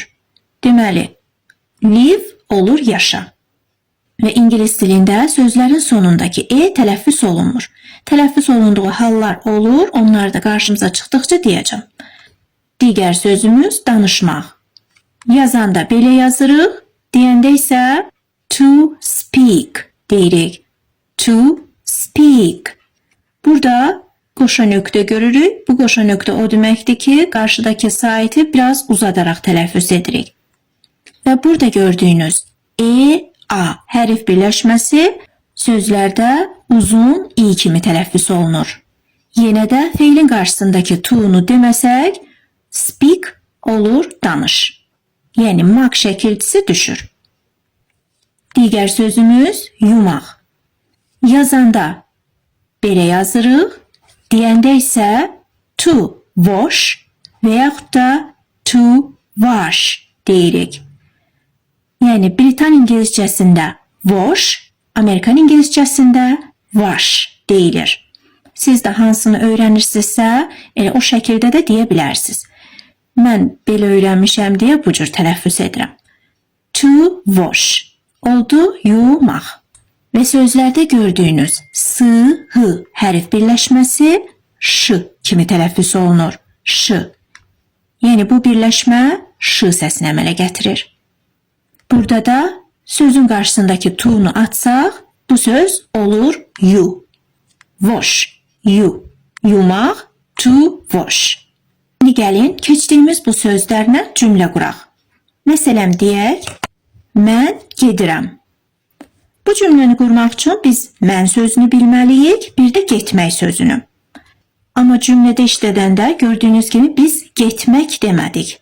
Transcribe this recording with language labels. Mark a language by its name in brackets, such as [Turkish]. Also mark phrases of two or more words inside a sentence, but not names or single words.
[Azerbaijani] Deməli, live olur yaşa. Və İngilis dilində sözlərin sonundakı e tələffüz olunmur. Tələffüz olunduğu hallar olur, onlar da qarşımıza çıxdıqca deyəcəm. Digər sözümüz danışmaq. Yazanda belə yazırıq, deyəndə isə [English] to speak [Azerbaijani] deyirik. [English] To speak. [Azerbaijani] Burada qoşa nöqtə görürük. Bu qoşa nöqtə o deməkdir ki, qarşıdakı saiti biraz uzadaraq tələffüz edirik. Və burada gördüyünüz A hərf birləşməsi sözlərdə uzun i kimi tələffüz olunur. Yenə də feilin qarşısındakı to-nu deməsək, speak olur danış. Yəni mag şəkilçisi düşür. Digər sözümüz yumaq. Yazanda belə yazırıq, deyəndə isə [English] to wash [Azerbaijani] və yaxud da [English] to wash [Azerbaijani] deyirik. Yəni Britan İngiliscəsində wash, Amerikan İngiliscəsində wash deyilir. Siz də hansını öyrənirsinizsə, elə o şəkildə də deyə bilərsiniz. Mən belə öyrənmişəm deyə bu cür tələffüz edirəm. [English] to wash. [Azerbaijani] Oldu yumaq. Ve sözlerde gördüğünüz s, h hərf birləşməsi ş kimi tələffüz olunur. Ş. Yəni bu birləşmə ş səsini əmələ gətirir. Burada da sözün qarşısındakı to-nu atsaq, bu söz olur you. [English] Wash, you. Yumaq, to wash. [Azerbaijani] İndi gəlin, keçdiyimiz bu sözlərlə cümlə quraq. Məsələn, deyək, mən gedirəm. Bu cümləni qurmaq üçün biz mən sözünü bilməliyik, bir də getmək sözünü. Amma cümlədə işlədəndə gördüyünüz kimi biz getmək demədik.